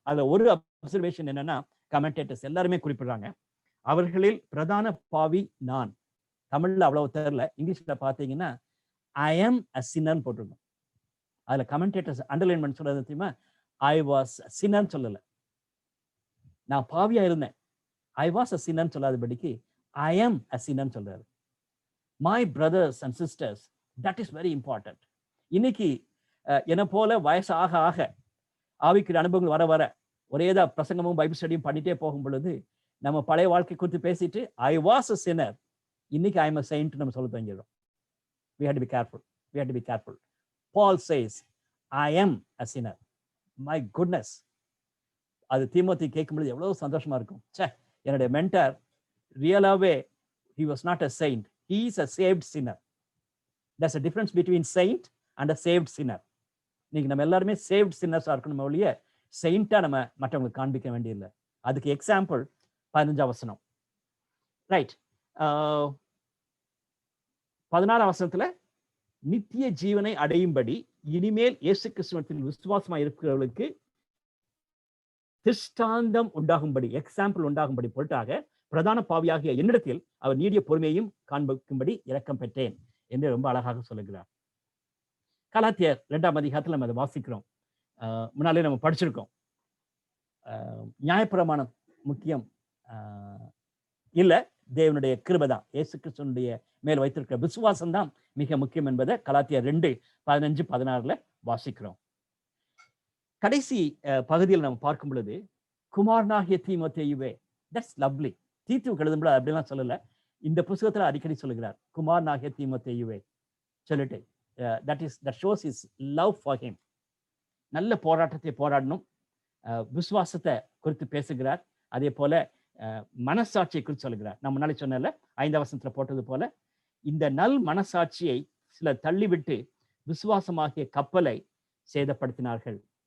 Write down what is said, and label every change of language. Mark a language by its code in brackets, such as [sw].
[ta] அதுல ஒரு அப்சர்வேஷன் என்னன்னா, கமெண்டேட்டர்ஸ் எல்லாருமே குறிப்பிடுறாங்க, அவர்களில் பிரதான பாவி நான். தமிழ்ல அவ்வளவு தெரியல, இங்கிலீஷ்ல பார்த்தீங்கன்னா [en] I am a sinner [ta] போட்டிருக்கோம். அதுல கமெண்டேட்டர்ஸ் அண்டர்லைன் பண்ணி சொல்றது தெரியுமா? [en] I was a sinner [ta] சொல்லல, நான் பாவியா இருந்தேன். [en] I was a sinner சொல்லாதபடிக்கு I am a sinner சொல்றாரு. My brothers and sisters, that is very important. [ta] இன்னைக்கு என்ன போல வயசு ஆக ஆக ஆவிக்குரிய அனுபவங்கள் வர வர ஒரேதான் பிரசங்கமும் பைபிள் ஸ்டடியும் பண்ணிட்டே போகும் பொழுது நம்ம பழைய வாழ்க்கை குறித்து பேசிட்டு [en] I was a sinner, [ta] இன்னைக்கு [en] I am a saint [ta] நம்ம சொல்ல தொடங்கிடுறோம். [en] We had to be careful. We had to be careful. Paul says, I am a sinner. My goodness. [ta] அது தீமோத்தி கேட்கும் பொழுது எவ்வளவு சந்தோஷமா இருக்கும். என்னுடைய mentor ரியலாவே [en] he was not a saint. He is a saved sinner. There's a difference between saint and a saved sinner. [ta] இன்னைக்கு நம்ம எல்லாருமே saved sinners இருக்கணும் ஒழிய saint-ஆ நம்ம மற்றவங்களுக்கு காண்பிக்க வேண்டியதில்லை. அதுக்கு எக்ஸாம்பிள் 15ஆம் வசனம். ரைட். 16ஆம் வசனத்துல நித்திய ஜீவனை அடையும்படி இனிமேல் இயேசு கிறிஸ்துவின் விசுவாசமா இருக்கிறவர்களுக்கு திருஷ்டாந்தம் உண்டாகும்படி, எக்ஸாம்பிள் உண்டாகும்படி பொருட்டாக பிரதான பாவியாகிய என்னிடத்தில் அவர் நீடிய பொறுமையையும் காண்பிக்கும்படி இரக்கம் பெற்றேன் என்று ரொம்ப அழகாக சொல்லுகிறார். கலாத்தியர் 2ஆம் அதிகாரத்தில் நம்ம அதை வாசிக்கிறோம். முன்னாலே நம்ம படிச்சிருக்கோம். நியாயப்பிரமாணம் முக்கியம் இல்ல, தேவனுடைய கிருபை தான், இயேசு கிறிஸ்துவினுடைய மேல் வைத்திருக்கிற விசுவாசம் தான் மிக முக்கியம் என்பதை கலாத்தியர் 2:15-16 வாசிக்கிறோம். கடைசி பகுதியில் நம்ம பார்க்கும் பொழுது குமாரனாகிய தீமோத்தேயுவே, [en] That's lovely. [ta] தீத்துவுக்கு எழுதும்போது அப்படிலாம் சொல்லல, இந்த புத்தகத்துல அடிக்கடி சொல்லுகிறார் குமாரனாகிய தீமோத்தேயுவே சொல்லிட்டு. [en] that shows his love for him. [ta] நல்ல போராட்டத்தை போராடணும், விசுவாசத்தை குறித்து பேசுகிறார். அதே போல மனசாட்சியை குறித்து சொல்லுகிறார். நான் முன்னாடி சொன்னல 5ஆம் வசனத்துல போட்டது போல இந்த நல் மனசாட்சியை சிலர் தள்ளிவிட்டு விசுவாசமாகிய கப்பலை சேதப்படுத்தினார்கள்.